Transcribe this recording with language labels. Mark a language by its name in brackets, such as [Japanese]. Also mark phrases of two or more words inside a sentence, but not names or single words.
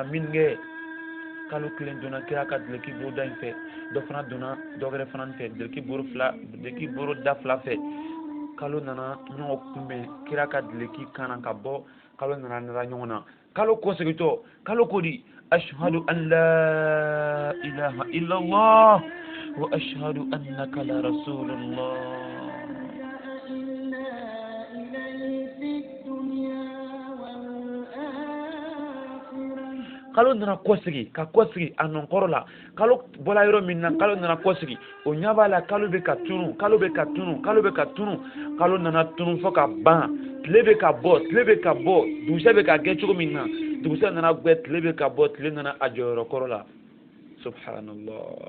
[Bambara] min kɛ kalo kelen donna kira ka dileki boro da in fɛ dɔ fana donna dɔ wɛrɛ fana fɛ dileki boro da fila fɛ kalo nana ɲɔgɔn kunbɛn kira ka dileki kana ka bɔ kalo nana nara ɲɔgɔn na kalo kɔsegitɔ kalo ko di [Arabic] أشهد أن لا إله إلا الله وأشهد أنك لا رسول الله [Bambara] kalo nana kɔsegi ka kɔsegi a nɔnkɔrɔ la kalo bɔla yɔrɔ min na kalo nana kɔsegi o ɲɛ b'a la kalo bɛ ka tunu kalo bɛ ka tunu kalo bɛ ka tunu kalo nana tunu fo ka ban tile bɛ ka bɔ tile bɛ ka bɔ dugusɛ bɛ ka kɛ cogo min na dugusɛ nana gbɛ tile bɛ ka bɔ tile nana a jɔyɔrɔ kɔrɔ la subhanallah